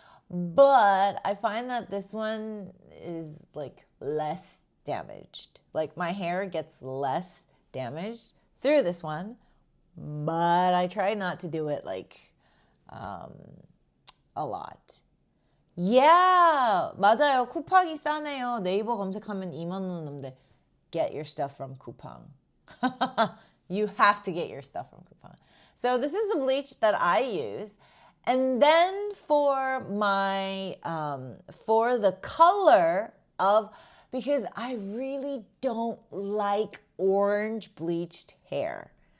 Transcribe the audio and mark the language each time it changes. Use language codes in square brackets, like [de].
[en] But I find that this one is like less damaged. Like my hair gets less damaged through this one, but I try not to do it like a lot. [ko] Yeah, 맞아요. 쿠팡이 싸네요. 네이버 검색하면 2만 원 넘는데. [en] Get your stuff from Coupang. You have to get your stuff from Coupang. So this is the bleach that I use. And then for my, for the color of, because I really don't like orange bleached hair.